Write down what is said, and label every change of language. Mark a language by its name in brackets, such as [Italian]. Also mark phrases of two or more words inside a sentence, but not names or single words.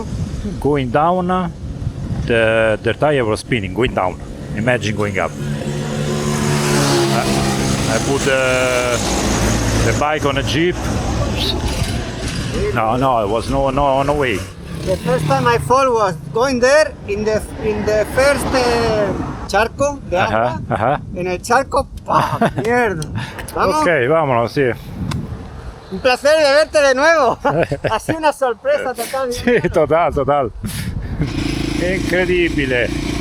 [English] Going down, the tire was spinning, going down. Imagine going up. I put the bike on a jeep. No, it was no way. The first time I fall was going there in the first [Spanish] charco de agua. Ajá. En el charco, ¡pah! ¡Mierda! ¿Vamos? Ok, vámonos, sí. Un placer de verte de nuevo. Ha sido una sorpresa total. [Italian] Sì, total. Incredibile.